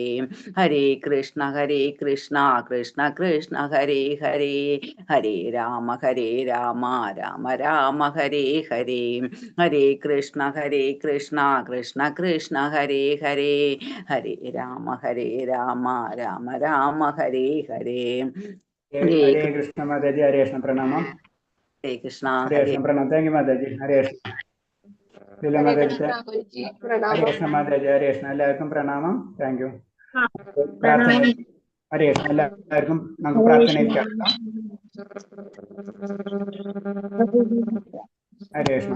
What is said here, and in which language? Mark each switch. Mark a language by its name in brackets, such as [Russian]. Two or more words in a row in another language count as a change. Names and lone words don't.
[Sanskrit] ഹരേ കൃഷ്ണ കൃഷ്ണ കൃഷ്ണ ഹരേ ഹരേ. ഹരേ രാമ രാമ രാമ ഹരേ ഹരേ. ഹരേ കൃഷ്ണ കൃഷ്ണ കൃഷ്ണ ഹരേ ഹരേ. ഹരേ രാമ രാമ രാമ ഹരേ ഹരേ. ഹരേ [Malayalam] ഹരേ കൃഷ്ണ മാതാജി. ഹരേ കൃഷ്ണ പ്രണാമം. ഹരേ കൃഷ്ണ ഹരേ കൃഷ്ണ പ്രണാമം. [English] thank you [Malayalam] മാതാജി. ഹരേ കൃഷ്ണ. ഹരേ കൃഷ്ണ മാതാജി. ഹരേ കൃഷ്ണ. എല്ലാവർക്കും പ്രണാമം. [English] thank you. [Malayalam] പ്രാർത്ഥന. ഹരേ കൃഷ്ണ. എല്ലാവർക്കും നമുക്ക് പ്രാർത്ഥനയിൽക്കാം. ഹരേ കൃഷ്ണ.